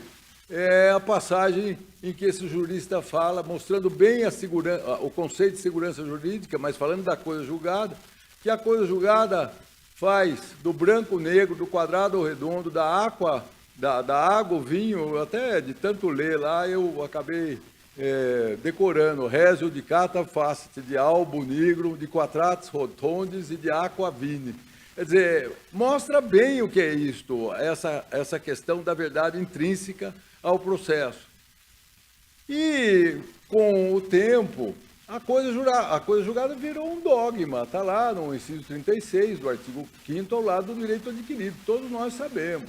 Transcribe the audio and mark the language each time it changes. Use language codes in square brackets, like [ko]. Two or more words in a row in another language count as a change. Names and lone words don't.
[pt] É a passagem em que esse jurista fala, mostrando bem o conceito de segurança jurídica, mas falando da coisa julgada, que a coisa julgada faz do branco ao negro, do quadrado ao redondo, da água ao vinho, até de tanto ler lá, eu acabei decorando [la] res iudicata facit, de albo nigro, de quadratis rotondes [pt] e [la] de aqua vini. [pt] Quer dizer, mostra bem o que é isto, essa questão da verdade intrínseca ao processo. E, com o tempo, a coisa julgada virou um dogma, está lá no inciso 36 do artigo 5º, ao lado do direito adquirido, todos nós sabemos.